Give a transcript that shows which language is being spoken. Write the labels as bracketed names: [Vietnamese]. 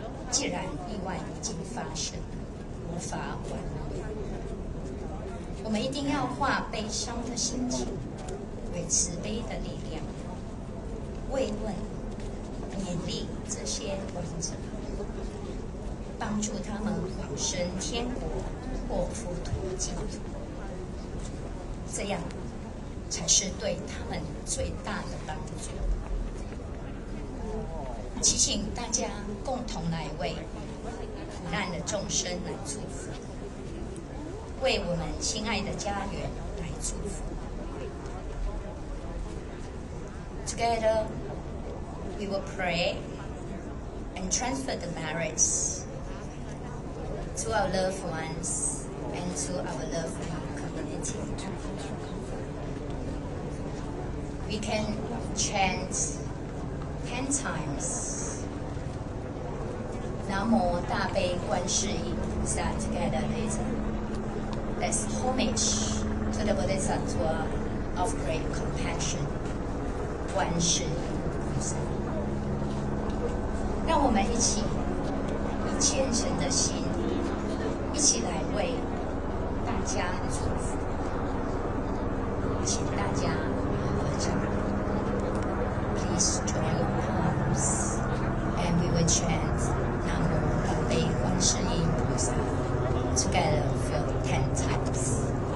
[Chinese] 既然意外已经发生，无法挽回，我们一定要化悲伤的心情为慈悲的力量，慰问、勉励这些亡者，帮助他们往生天国或佛土净土，这样才是对他们最大的帮助。祈请大家共同来为苦难的众生来祝福，为我们亲爱的家园来祝福。 [English] Together, we will pray and transfer the merits to our loved ones and to our loved community. We can chant 10 times. Namo Dabe Guan Shi Yin Pusa together later. That's homage to the Bodhisattva of great compassion, Guan Shi Yin Pusa. [Chinese] 让我们一起以虔诚的心，一起来为大家祝福。请大家合掌。 [English] Please join your palms, and we will chant Namo Dabe Guan Shi Yin Pusa together for 10 times.